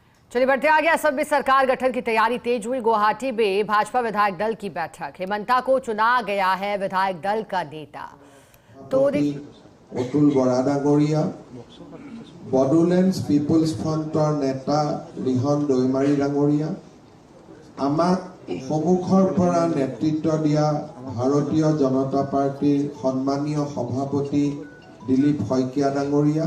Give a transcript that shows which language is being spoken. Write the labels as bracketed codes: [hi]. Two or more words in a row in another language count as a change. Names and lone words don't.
[hi] चलिए बढ़ते आगे। असम में सरकार गठन की तैयारी तेज हुई। गुवाहाटी में भाजपा विधायक दल की बैठक। हेमंता को चुना गया है विधायक दल का नेता। तो [as] অতুল বৰা ডাঙৰীয়া, বডোলেণ্ড পিপলছ ফ্ৰণ্টৰ নেতা ৰিহন দৈমাৰী ডাঙৰীয়া, আমাক সন্মুখৰ পৰা নেতৃত্ব দিয়া ভাৰতীয় জনতা পাৰ্টিৰ সন্মানীয় সভাপতি দিলীপ শইকীয়া ডাঙৰীয়া,